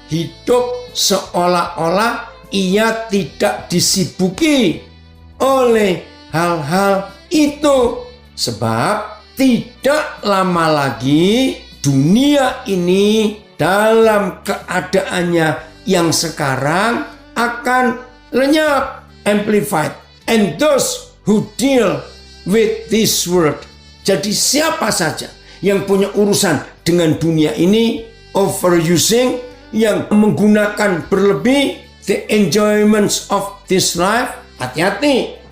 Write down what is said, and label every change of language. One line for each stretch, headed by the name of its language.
Indonesian: hidup seolah-olah ia tidak disibuki oleh hal-hal itu. Sebab tidak lama lagi dunia ini dalam keadaannya yang sekarang akan lenyap, amplified.
English: And those who deal with this world.
Indonesian: Jadi siapa saja yang punya urusan dengan dunia ini, overusing, yang menggunakan berlebih,
English: the enjoyments of this life,
Indonesian: hati-hati.